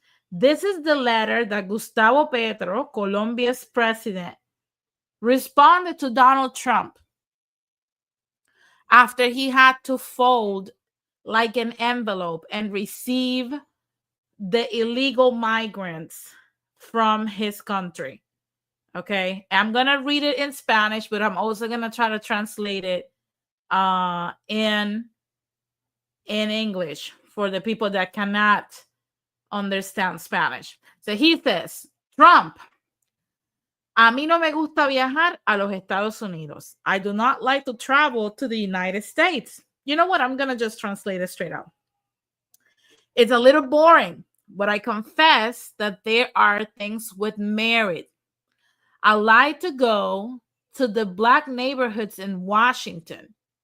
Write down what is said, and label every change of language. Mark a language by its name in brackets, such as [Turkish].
[English] This is the letter that Gustavo Petro, Colombia's president, responded to Donald Trump after he had to fold like an envelope and receive the illegal migrants from his country. Okay, I'm gonna read it in Spanish, but I'm also gonna try to translate it in English for the people that cannot understand Spanish. So he says, [Spanish] Trump, a mí no me gusta viajar a los Estados Unidos. [English] I do not like to travel to the United States. You know what? I'm gonna just translate it straight out. It's a little boring, but I confess that there are things with merit. I like to go to the black neighborhoods in Washington.